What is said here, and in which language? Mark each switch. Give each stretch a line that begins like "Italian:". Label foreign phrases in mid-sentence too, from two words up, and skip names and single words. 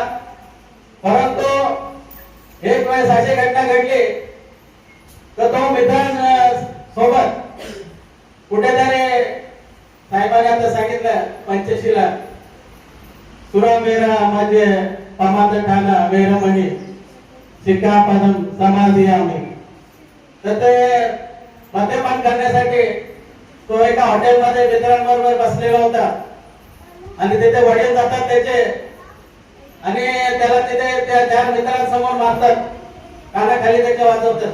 Marathi: परंतु एक वेळेस अशी घटना घडली तर तो मित्रांसोबत कुठेतरी साहेबांनी आता सांगितलं पंचशीला
Pali: सुरा मेरा मध्ये पमाद ठाणा वेरमणी शिकापदम समाधियामी.
Marathi: तर ते मद्यपान करण्यासाठी तो एका हॉटेलमध्ये मित्रांबरोबर बसलेला होता आणि तिथे वडील जातात त्याचे आणि त्याला तिथे त्या मित्रांसमोर मारतात, कानाखाली त्याच्या वाजवतात.